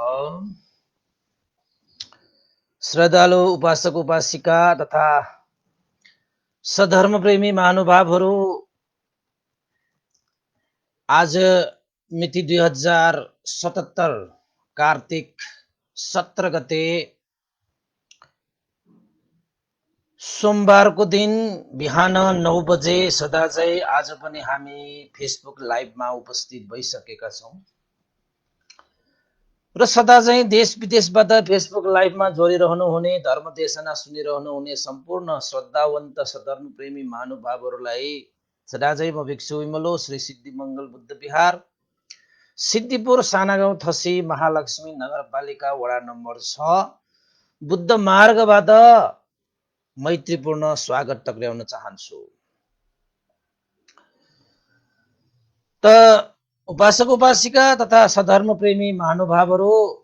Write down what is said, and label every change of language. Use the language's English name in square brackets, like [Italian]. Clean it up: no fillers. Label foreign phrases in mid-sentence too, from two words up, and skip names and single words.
[Nepali] श्रद्धालु उपासक उपासिका तथा सधर्म प्रेमी महानुभावहरू, आज मिति 2077 कार्तिक 17 गते सोमबारको दिन बिहान 9 बजे सदा चाहिँ आज पनि हामी फेसबुक लाइभमा उपस्थित भइसकेका छौँ र सदा चाहिँ देश विदेशबाट फेसबुक लाइभमा जोडिरहनु हुने, धर्म देशना सुनिरहनु हुने सम्पूर्ण श्रद्धावन्त सधर्म प्रेमी महानुभावहरूलाई सदा चाहिँ म भिक्षु विमलो श्री सिद्धिमङ्गल बुद्ध विहार सिद्धिपुर सानागाउँ थसी महालक्ष्मी नगरपालिका वडा नम्बर 6 बुद्ध मार्गबाट मैत्रीपूर्ण स्वागत टक्राउन चाहन्छु। त उपासक उपासिका तथा सधर्म प्रेमी महानुभावहरू,